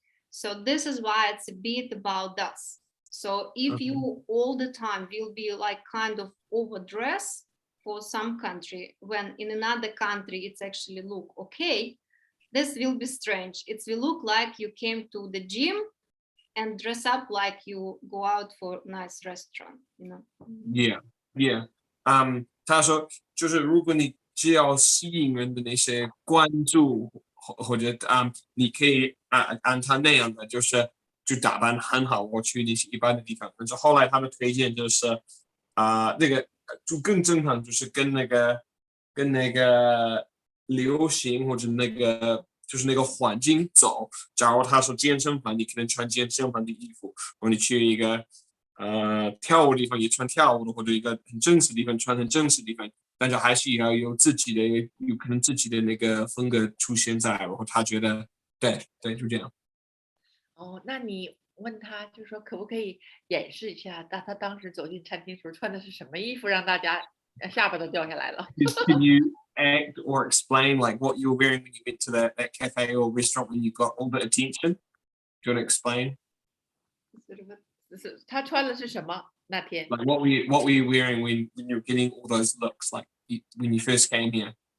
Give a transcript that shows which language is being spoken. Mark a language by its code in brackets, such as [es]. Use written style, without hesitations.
[en] So this is why it's a bit about us. So if you all the time will be like kind of overdressed for some country, when in another country it's actually look okay, this will be strange. It will look like you came to the gym and dress up like you go out for a nice restaurant, Yeah. [zh] 他说就是如果你只要吸引人的那些关注，或者你可以按他那样的，就打扮很好，我去那些一般的地方。但是后来他的推荐就是那个就更正常，就是跟那个流行或者就是那个环境走。假如他说健身房，你可能穿健身房的衣服，或者你去一个跳舞的地方也穿跳舞的，或者一个很正式的地方穿很正式的地方，但是还是要有可能自己的那个风格出现在，然后他觉得对就这样。那你问他就是说可不可以演示一下他当时走进餐厅时候穿的是什么衣服，让大家下巴都掉下来了。 [en] act or explain like what you were wearing when you went to that cafe or restaurant when you got all the attention? Do you want to explain? [zh] 他穿的是什么那天？ [en] Like what were you wearing when you were getting all those looks like when you first came here?